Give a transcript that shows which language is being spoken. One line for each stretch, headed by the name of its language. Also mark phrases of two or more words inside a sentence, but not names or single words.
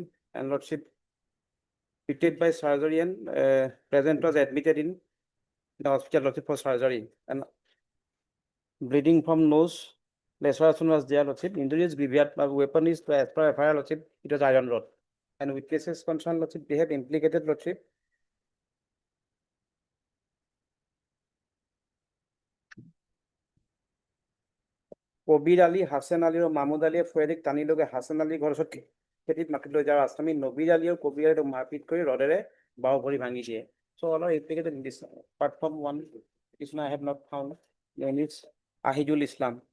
English: And lordship, treated by surgery and present was admitted in the hospital lordship for surgery. And bleeding from nose, laceration was there lordship. Injury is grievous, but weapon is as per FIR lordship, it was iron rod. And witnesses concerned lordship, they have implicated lordship.
Assamese: কবির আলী, হাসান আলী ও মাহমুদ আলী ফয়েদিক টানি লগে হাসান আলী ঘৰ ওচৰত খেতিত মাটি লৈ যাৰ আসামী নবীৰ আলী আৰু কবিৰ আলীক মাৰপিট কৰি ৰডেৰে বাও ভৰি ভাঙি দিয়ে।
English: So all are implicated in this. Apart from one petitioner, I have not found. Name is Ahijul Islam.